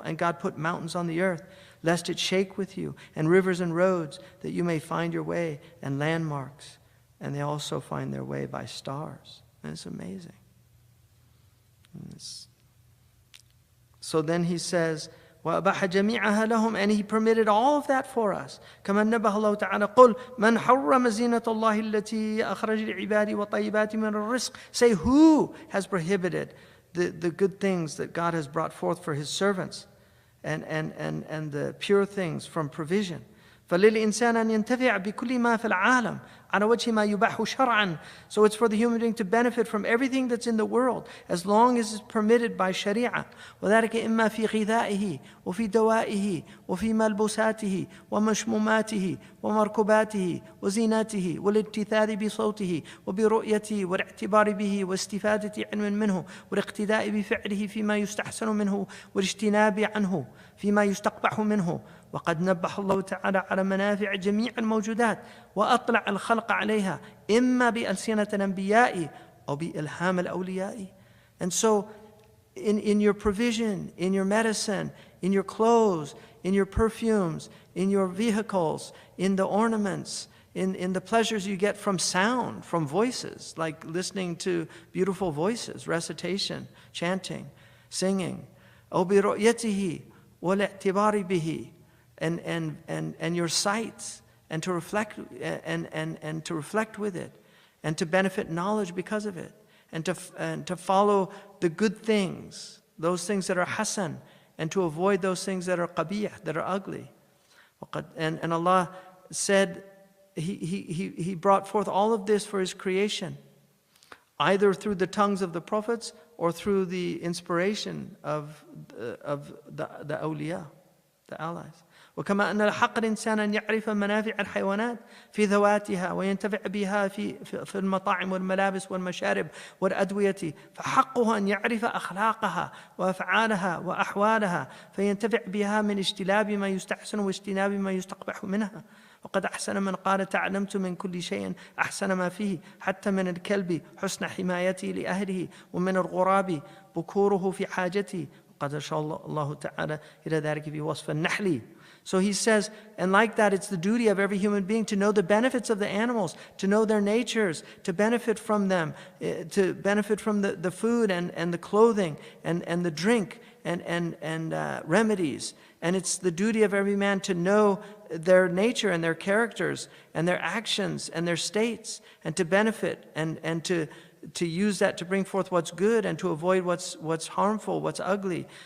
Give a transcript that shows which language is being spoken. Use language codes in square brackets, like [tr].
[en] And God put mountains on the earth, lest it shake with you, and rivers and roads, that you may find your way, and landmarks. And they also find their way by stars. And it's amazing. So then he says, [ar] وَأَبَحَ جَمِيعَهَا لَهُمْ, [en] and he permitted all of that for us. [ar] كما نبه الله تعالى قل من حرم زينة الله التي أخرج لعباده وطيبات من الرزق. [en] Say, who has prohibited the good things that God has brought forth for His servants, and the pure things from provision. [ar] فَلِلْإِنسَانَ أَنْ يَنْتَفِعَ بِكُلِّ مَا فِي الْعَالَمِ عَلَى وَجْهِ مَا يُبَاحُ شَرْعًا. [en] So it's for the human being to benefit from everything that's in the world, as long as it's permitted by Sharia. [ar] وَذَلِكَ إِمَّا فِي غِذَائِهِ وَفِي دَوَائِهِ وَفِي مَلْبُسَاتِهِ وَمَشْمُمَاتِهِ وَمَرْكُبَاتِهِ وَزِينَاتِهِ وَالِابْتِثَاثِ بِصَوْتِهِ وَبِرُؤْيَتِهِ وَالِاعْتِبَارِ بِهِ وَاسْتِفَادَةِ عِلْمٍ مِّنْهُ وَالِاقْتِدَاءِ بِفِعْلِهِ فِيمَا يُسْتَحْسَنُ مِنْهُ وَالِاجْتِنَابِ عَنْهُ فِيمَا يُسْتَقْبَحُ مِنْهُ. وقد نبه الله تعالى على منافع جميع الموجودات وأطلع الخلق عليها إما بألسنة الأنبياء أو بإلهام الأولياء. [en] And so in your provision, in your medicine, in your clothes, in your perfumes, in your vehicles, in the ornaments, in the pleasures you get from sound, from voices, like listening to beautiful voices, recitation, chanting, singing. [ar] أو برؤيته والاعتبار به. [en] And your sights, and to reflect and to reflect with it, and to benefit knowledge because of it, and to follow the good things, those things that are hasan, and to avoid those things that are qabih, that are ugly. And Allah said He brought forth all of this for His creation, either through the tongues of the prophets or through the inspiration of the awliya, the allies. [ar] وكما أن الحق الإنسان أن يعرف منافع الحيوانات في ذواتها وينتفع بها في المطاعم والملابس والمشارب والأدوية، فحقه أن يعرف أخلاقها وأفعالها وأحوالها فينتفع بها من اجتناب ما يستحسن واجتناب ما يستقبح منها. وقد أحسن من قال تعلمت من كل شيء أحسن ما فيه، حتى من الكلب حسن حمايته لأهله، ومن الغراب بكوره في حاجته. وقد أشار الله تعالى إلى ذلك في وصف النحل. [en] So he says, and like that, it's the duty of every human being to know the benefits of the animals, to know their natures, to benefit from them, to benefit from the food and the clothing and the drink and remedies. And it's the duty of every man to know their nature and their characters and their actions and their states, and to benefit and to use that to bring forth what's good and to avoid what's harmful, what's ugly.